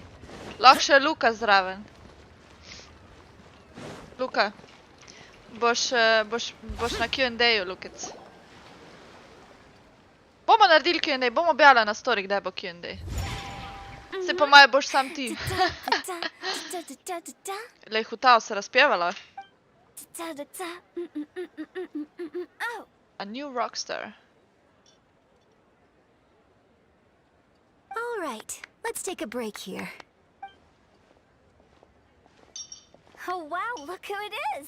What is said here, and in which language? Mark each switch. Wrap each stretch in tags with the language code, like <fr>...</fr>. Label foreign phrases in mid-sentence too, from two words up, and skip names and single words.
<sl>Lahko še Luka zraven. Luka, boš na Q&A-ju, Lukec. Bomo naredili Q&A, bomo objavila na story, kdaj bo Q&A. Se po moje boš sam ti. Lej, hutao se razpjevala.</sl> <en>A new rockstar. All right, let's take a break here. Oh wow, look who it is!</en>